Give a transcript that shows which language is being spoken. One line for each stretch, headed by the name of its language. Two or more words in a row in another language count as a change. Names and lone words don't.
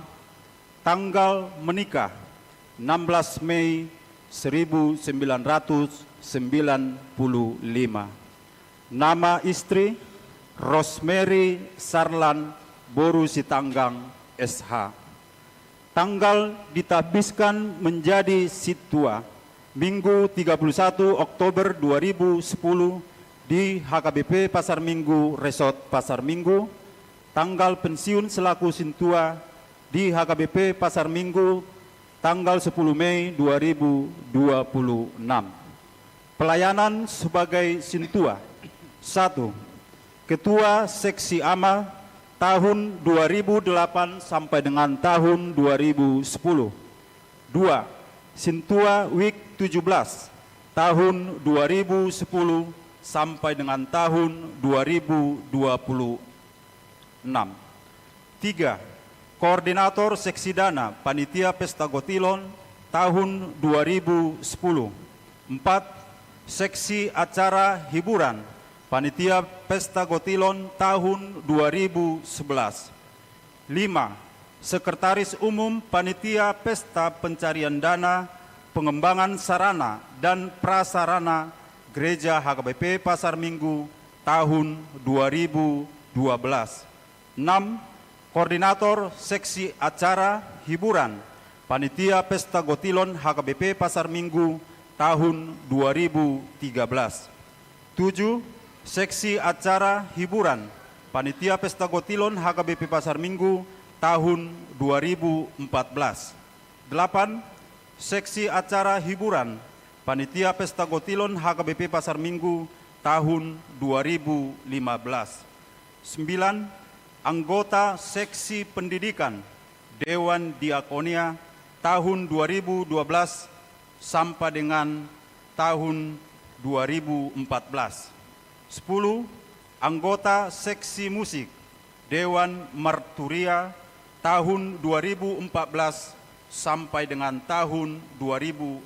Indonesian: Tanggal menikah: 16 Mei 1995. Nama istri: Rosemary Sarlan Boru Sitanggang SH. Tanggal ditabiskan menjadi Sintua: Minggu 31 Oktober 2010 di HKBP Pasar Minggu Resort Pasar Minggu. Tanggal pensiun selaku Sintua di HKBP Pasar Minggu tanggal 10 Mei 2026. Pelayanan sebagai Sintua: 1. Ketua Seksi AMA tahun 2008 sampai dengan tahun 2010. 2. Sintua Week 17 tahun 2010 sampai dengan tahun 2026. 3. Koordinator Seksi Dana Panitia Pesta Gotilon tahun 2010. 4. Seksi Acara Hiburan Panitia Pesta Gotilon tahun 2011. 5. Sekretaris Umum Panitia Pesta Pencarian Dana Pengembangan Sarana dan Prasarana Gereja HKBP Pasar Minggu tahun 2012. 6. Koordinator Seksi Acara Hiburan Panitia Pesta Gotilon HKBP Pasar Minggu tahun 2013. 7. Seksi Acara Hiburan Panitia Pesta Gotilon HKBP Pasar Minggu tahun 2014. 8. Seksi Acara Hiburan Panitia Pesta Gotilon HKBP Pasar Minggu tahun 2015. 9. Anggota Seksi Pendidikan Dewan Diakonia tahun 2012 sampai dengan tahun 2014. 10. Anggota Seksi Musik Dewan Marturia tahun 2014 sampai dengan tahun 2016.